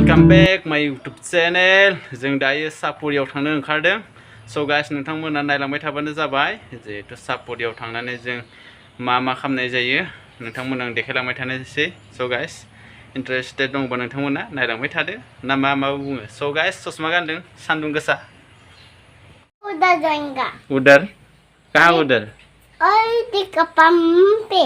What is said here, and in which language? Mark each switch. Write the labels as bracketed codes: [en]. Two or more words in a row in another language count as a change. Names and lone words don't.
[en] back my YouTube channel. [brx] जों दायो सापुरियाव थांनो ओंखारदों. [en] So guys, [brx] नोंथांमोना नायलांबाय थाबानो जाबाय. जेहेतु सापुरियाव थांनानै जों मा खालामनाय जायो नोंथांमोना आं देखायलांबाय थानोसै. [en] So guys, [brx] interested दंबा नोंथांमोना नायलांबाय थादो ना मा बुङो. [en] So guys, [brx] ससमा गानदों सान्दुं गोसा. [hi] उधर जाएगा. उधर? कहाँ उधर? और टिक पंप पे.